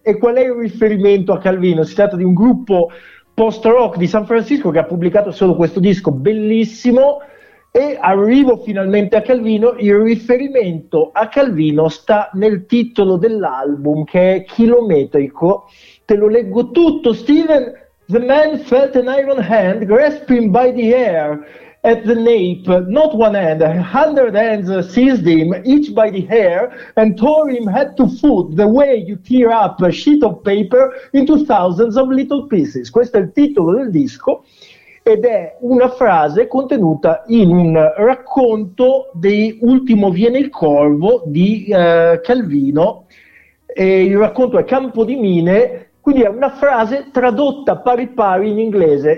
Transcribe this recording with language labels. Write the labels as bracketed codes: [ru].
[it] e qual è il riferimento a Calvino? Si tratta di un gruppo post rock di San Francisco che ha pubblicato solo questo disco bellissimo, e arrivo finalmente a Calvino. Il riferimento a Calvino sta nel titolo dell'album, che è chilometrico. Te lo leggo tutto. [en] Steven, the man felt an iron hand grasping by the hair at the nape, not one hand, 100 hands seized him, each by the hair, and tore him head to foot, the way you tear up a sheet of paper into thousands of little pieces. [it] Questo è il titolo del disco, ed è una frase contenuta in un racconto di Ultimo viene il corvo di Calvino, e il racconto è Campo di mine. Quindi è una frase tradotta pari pari in inglese.